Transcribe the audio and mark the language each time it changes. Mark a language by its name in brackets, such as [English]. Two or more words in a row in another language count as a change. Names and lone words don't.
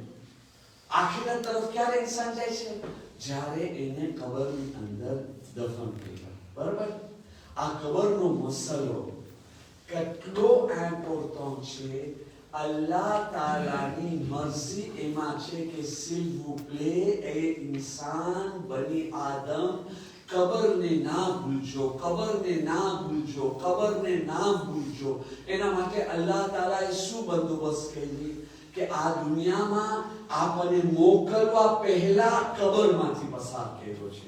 [Gujarati] આખિરત તરફ ક્યારે ઇન્સાન જાય છે? જ્યારે એને કબરની અંદર દફન કર્યા. બરાબર? આ કબરનો મસલો કેટલો ઇમ્પોર્ટન્ટ છે. અલ્લાહ તાલાની મરજી એમાં છે કે [French] s'il vous plaît [Gujarati] એ ઇન્સાન બની આદમ કબરને ના ભૂલજો, કબરને ના ભૂલજો, કબરને ના ભૂલજો. એના માટે અલ્લાહ તાલાએ શું બંદોબસ્ત કરી કે આ દુનિયામાં આપણને મોકલવા પહેલા કબરમાંથી પસાર કર્યો છે.